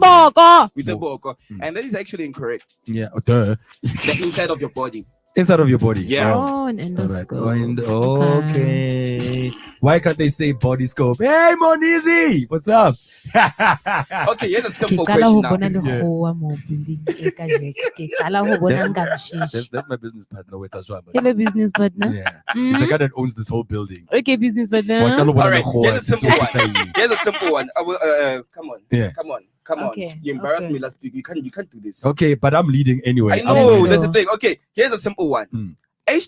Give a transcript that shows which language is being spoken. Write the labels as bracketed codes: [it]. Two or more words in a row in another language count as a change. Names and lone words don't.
[en] brain. [st] boko. [en] With the book. And that is actually incorrect. Yeah, duh. The inside of your body. Inside of your body. Yeah. Oh, an All right. endoscope. Okay. Why can't they say body scope? Hey, Monizy, what's up? Okay, here's a simple [st] Ke qala [en] question [st] ho [en] now. [st] bona [en] Yeah. [st] lekgowa mo building e ka jeko. Ke qala ho bona nkamshishi. [en] That's my business partner. Wait, Ashwa, man. Hello, business partner. Yeah. He's the guy that owns this whole building. Okay, business partner. All right, here's a simple one. one. Here's a simple one. I will, come on. Yeah. Come on. Okay, You embarrassed okay. me last week. You can't do this. Okay, but I'm leading anyway. I know, leading. that's the thing. Okay, here's a simple one.